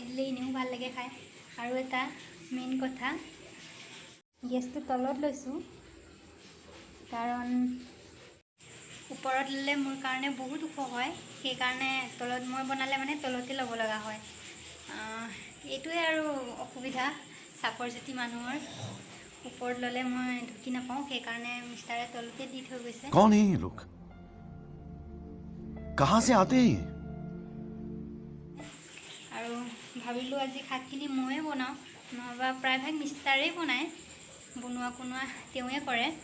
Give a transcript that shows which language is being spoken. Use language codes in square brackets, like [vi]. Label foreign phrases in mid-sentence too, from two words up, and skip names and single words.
[as] দিলে এনেও ভাল লাগে খাই আৰু এটা মেইন কথা গেছটো তলত লৈছোঁ কাৰণ ওপৰত ল'লে মোৰ কাৰণে বহুত ওখ হয় সেইকাৰণে তলত মই বনালে মানে তলতে ল'ব লগা হয় এইটোৱে আৰু অসুবিধা চাপৰ জাতি মানুহৰ ওপৰত ল'লে মই ঢুকি নাপাওঁ সেইকাৰণে মিষ্টাৰে তলতে দি থৈ গৈছে [hi] कौन है ये लोग कहाँ से आते हैं [as] আৰু ভাবিলোঁ আজি শাকখিনি ময়ে বনাওঁ নহবা প্ৰায়ভাগ মিষ্টাৰেই বনায় বনোৱা কোনোৱা তেওঁৱে কৰে